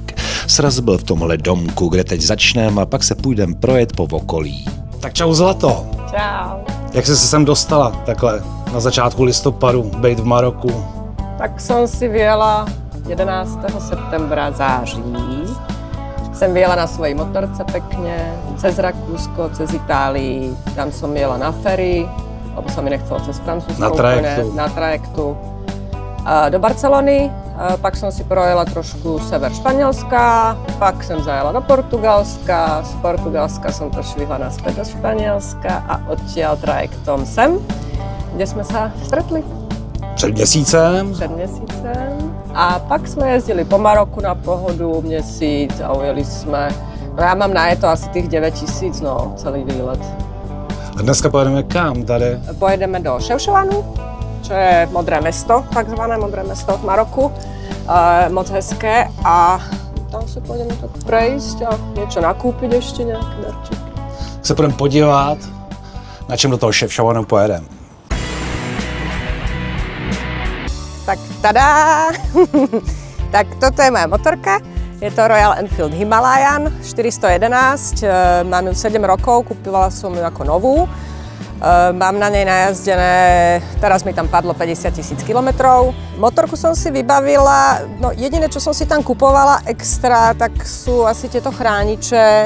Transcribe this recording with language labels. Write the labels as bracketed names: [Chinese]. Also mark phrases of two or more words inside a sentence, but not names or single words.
[Czech] Sraz byl v tomhle domku, kde teď začneme a pak se půjdeme projet po okolí. Tak čau Zlato. Čau. Jak jsi se sem dostala takhle na začátku listopadu, bejt v Maroku? [Slovak] Tak som si vyjela 11. septembra září. Jsem vyjela na svojej motorce pekne, cez Rakúsko, cez Itálii, tam som jela na ferry, lebo sa mi nechcelo cez Francúzsko na trajektu. Do Barcelony, pak som si projela trošku sever Španielska, [Czech] pak jsem zajela [Slovak] do Portugalska, z Portugalska som to švihla naspäť do Španielska a odtiaľ trajektom sem, kde sme sa stretli. [Czech] Před měsícem. A pak jsme jezdili po Maroku na pohodu měsíc a ujeli jsme. No já mám najeto asi těch 9000, no, celý výlet. A dneska pojedeme kam tady? [Slovak] Pojedeme do Chefchaouen, čo je modré mesto, takzvané modré mesto v Maroku. [Czech] Moc hezké a tam se půjdeme tak prejsť a něco nakoupit ještě, nějaké darčeky. Se půjdeme podívat, na čem do toho Chefchaounu pojedeme. Tak tada! [Slovak] Tak toto je moja motorka. Je to Royal Enfield Himalayan 411. Mám ju 7 rokov, kúpila som ju ako novú. Mám na nej najazdené, teraz mi tam padlo 50 000 kilometrov. Motorku som si vybavila, no jediné, čo som si tam kupovala extra, tak sú asi tieto chrániče.